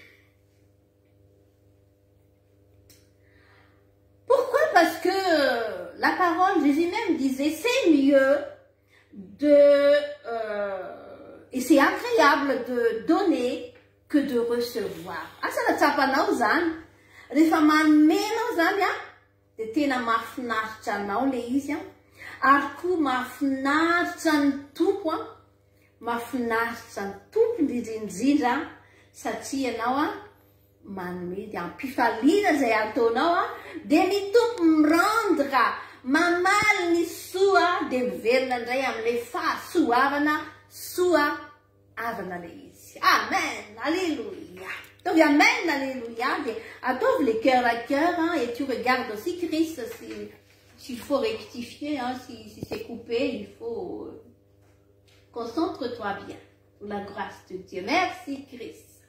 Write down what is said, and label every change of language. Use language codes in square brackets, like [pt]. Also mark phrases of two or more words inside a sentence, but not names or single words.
[fr] Pourquoi? Parce que la parole, Jésus même disait, c'est mieux et c'est agréable de donner que de recevoir. [mg] Asa tsapa nao zany. Rehefa manmenao zany de tena mahafinaritra anao le izy ary koa mahafinaritra ny tompo mahafinaritra ny tompo indrindrindrindra satria anao manome ampifaliana zay ataonao de ny tompo mirandra mamaly ny soa de miverina indray amin'le fahasoavana soavana le izy. [fr] Amen, alléluia. Donc amen, alléluia. Attends les cœurs à cœur et tu regardes aussi Christ s'il faut rectifier, si c'est coupé, il faut concentre-toi bien pour la grâce de Dieu. Merci Christ.